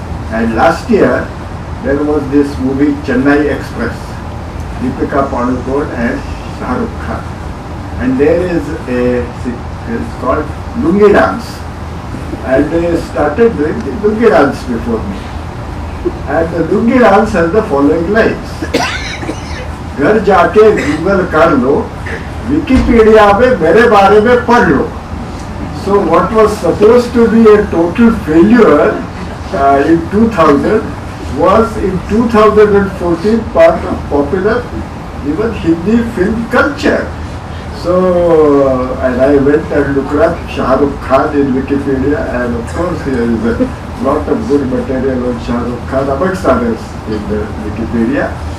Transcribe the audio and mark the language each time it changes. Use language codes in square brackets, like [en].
[en] And last year there was this movie Chennai Express, Deepika Padukone and Shah Rukh Khan. And there is it's called Lungi Dance, and they started doing the Lungi Dance before me. And the Lungi Dance has the following lines: [hi] घर जाके Google कर लो, Wikipedia में मेरे बारे में पढ़ लो. [en] So what was supposed to be a total failure in 2000 was in 2014 part of popular even Hindi film culture. So, and I went and looked up Shah Rukh Khan in Wikipedia, and of course there is a lot of good material on Shah Rukh Khan amongst others in the Wikipedia.